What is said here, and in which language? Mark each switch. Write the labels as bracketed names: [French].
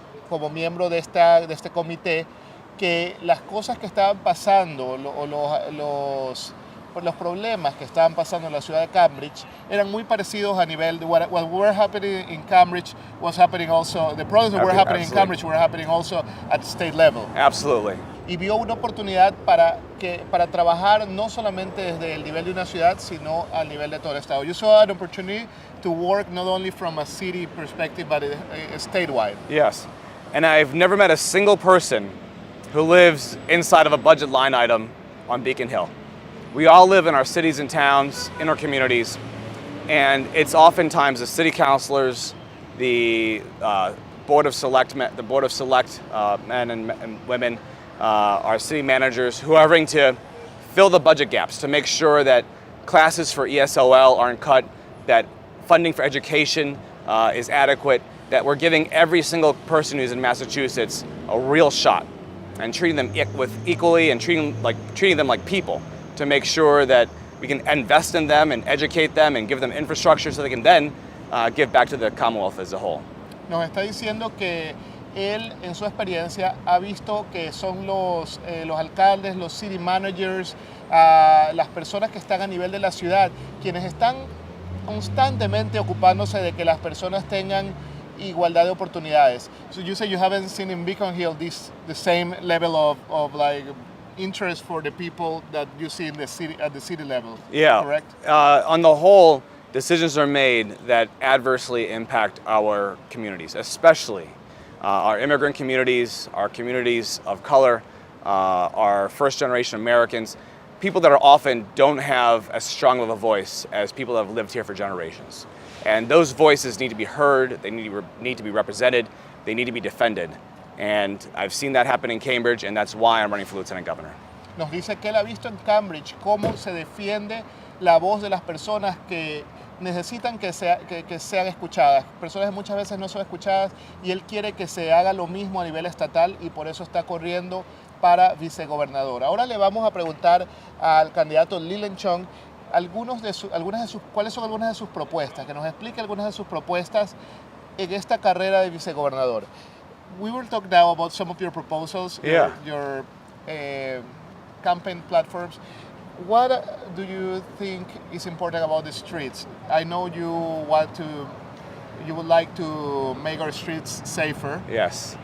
[Spanish] como miembro de este comité que las cosas que estaban pasando, los problemas que estaban pasando en la ciudad de Cambridge eran muy parecidos a nivel de [English] what were happening in Cambridge was happening also, the problems that were happening in Cambridge were happening also at the state level. Absolutely. [Spanish] Y vio una oportunidad para trabajar no solamente desde el nivel de una ciudad, sino al nivel de todo el estado. [English] You saw an opportunity to work not only from a city perspective, but statewide. Yes, and I've never met a single person who lives inside of a budget line item on Beacon Hill. We all live in our cities and towns, in our communities, and it's oftentimes the city councilors, the Board of Select men and women, our city managers, who are having to fill the budget gaps to make sure that classes for ESOL aren't cut, that funding for education is adequate, that we're giving every single person who's in Massachusetts a real shot and treating them equally and treating them like people to make sure that we can invest in them and educate them and give them infrastructure so they can then give back to the Commonwealth as a whole. [Spanish] Nos está diciendo que él en su experiencia ha visto que son los alcaldes, los city managers, las personas que están a nivel de la ciudad, quienes están constantemente ocupándose de que las personas tengan igualdad de oportunidades. [English] So you say you haven't seen in Beacon Hill the same level of like interest for the people that you see in the city at the city level. Yeah. Correct? On the whole, decisions are made that adversely impact our communities, especially our immigrant communities, our communities of color, our first-generation Americans, people that are often don't have as strong of a voice as people that have lived here for generations. And those voices need to be heard, they need to be represented, they need to be defended. And I've seen that happen in Cambridge, and that's why I'm running for Lieutenant Governor. [Spanish] Nos dice que él ha visto en Cambridge cómo se defiende la voz de las personas que necesitan que sean escuchadas, personas que muchas veces no son escuchadas, y él quiere que se haga lo mismo a nivel estatal y por eso está corriendo para vicegobernador. Ahora le vamos a preguntar al candidato Leland cuáles son algunas de sus propuestas, que nos explique algunas de sus propuestas en esta carrera de vicegobernador. [English] We will talk now about some of your proposals, your campaign platforms. What do you think is important about the streets? I know you would like to make our streets safer. Yes.